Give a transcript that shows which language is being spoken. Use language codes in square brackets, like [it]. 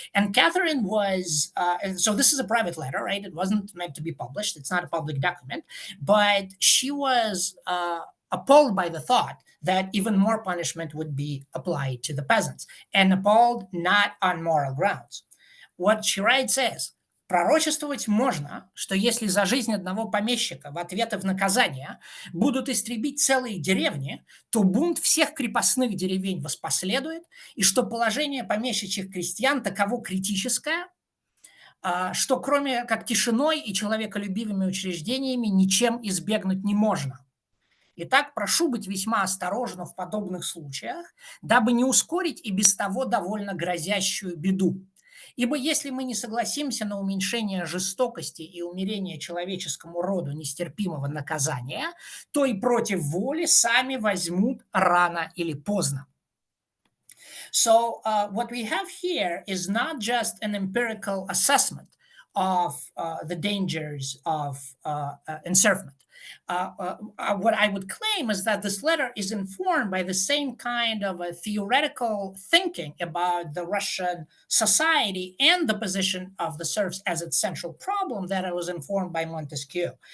[en] And Catherine was, so this is a private letter, right? It wasn't meant to be published. It's not a public document, but she was appalled by the thought that even more punishment would be applied to the peasants, and appalled not on moral grounds. What she writes is, [ru] пророчествовать можно, что если за жизнь одного помещика в ответ в наказание будут истребить целые деревни, то бунт всех крепостных деревень воспоследует, и что положение помещичьих крестьян таково критическое, что кроме как тишиной и человеколюбивыми учреждениями ничем избегнуть не можно. Итак, прошу быть весьма осторожным в подобных случаях, дабы не ускорить и без того довольно грозящую беду. Ибо если мы не согласимся на уменьшение жестокости и умерение человеческому роду нестерпимого наказания, то и против воли сами возьмут рано или поздно. [en] So what we have here is not just an empirical assessment of the dangers of encirclement. What I would claim is that this letter is informed by the same kind of a theoretical thinking about the Russian society and the position of the serfs as its central problem that I was informed by Montesquieu.